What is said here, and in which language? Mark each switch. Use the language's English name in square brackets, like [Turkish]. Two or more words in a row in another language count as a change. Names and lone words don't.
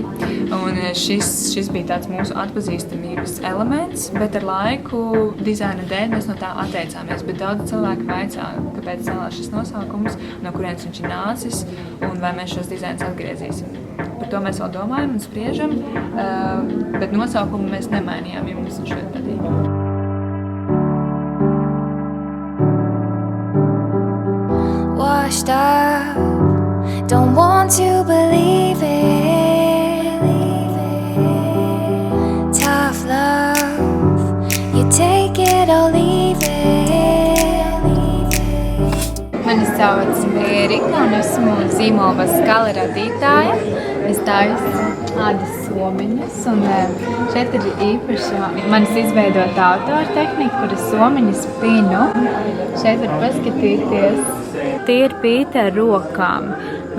[Latvian] Un šis bija tāds mūsu atpazīstamības elements, bet ar laiku dizaina dēļ mēs no tā atteicāmies. Bet daudz cilvēku vaicā, kāpēc celās šis nosaukums, no kurienes viņš ir nācis, un vai mēs šos dizainus atgriezīsim. Par to mēs vēl domājam un spriežam, bet nosaukumu mēs nemainījām, jo mums viņš ļoti patīk. [English] Washed up, don't want to believe it. Tough love, you take it or leave it. [Latvian] Mani sauc Erika un esmu zīmola skala radītāja. Es taisu ādas somiņus, un šeit ir īpaša manis izveidota autora tehnika, kur es somiņus pinu. Šeit var paskatīties. Tie ir pīti ar rokām.